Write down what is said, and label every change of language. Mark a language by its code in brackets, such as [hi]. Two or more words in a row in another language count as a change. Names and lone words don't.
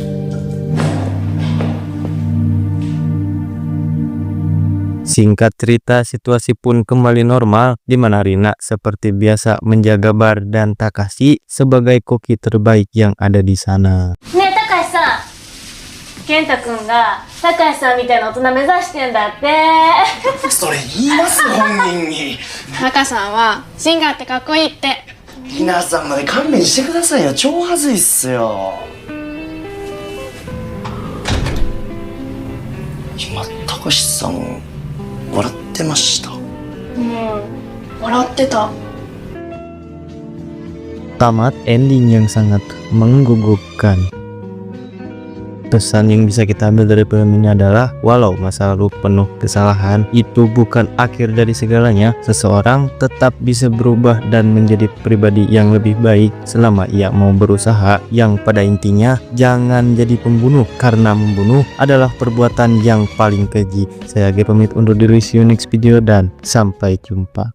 [id] Singkat cerita, situasi pun kembali normal, di mana Rina seperti biasa menjaga bar dan Takashi sebagai koki terbaik yang ada di sana. [ja] ねえ高橋さん、健太くんが高橋さんみたいな大人目指してんだって。それ言います本人に。タカさんはシンガーってかっこいいって。皆さんまで勘弁してくださいよ。超はずいっすよ。今高橋さん笑ってました。笑ってた。 [id] Tamat ending yang sangat menggugupkan. Pesan yang bisa kita ambil dari film ini adalah, walau masa lalu penuh kesalahan, itu bukan akhir dari segalanya. Seseorang tetap bisa berubah dan menjadi pribadi yang lebih baik selama ia mau berusaha. Yang pada intinya, jangan jadi pembunuh, karena membunuh adalah perbuatan yang paling keji. Saya Age pamit undur diri, [en] see you next video, [id] dan sampai jumpa.